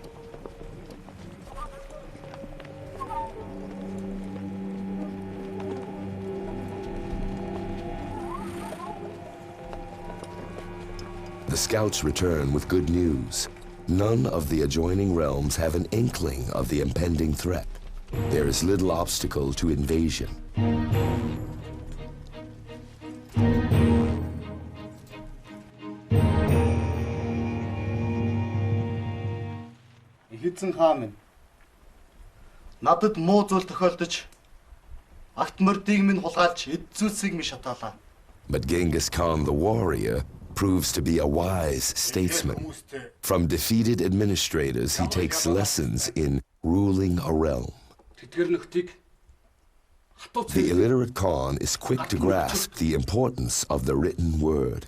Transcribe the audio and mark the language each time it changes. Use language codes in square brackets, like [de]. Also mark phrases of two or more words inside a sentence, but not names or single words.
[en] The scouts return with good news. None of the adjoining realms have an inkling of the impending threat. There is little obstacle to invasion. [mn] Эзэн хаан минь. Надад муу зүйл тохиолдож агт мордыг минь хулгайлж эд зүйлсийг минь шатаалаа. [en] But Genghis Khan the warrior proves to be a wise statesman. From defeated administrators, he takes lessons in ruling a realm. The illiterate Khan is quick to grasp the importance of the written word.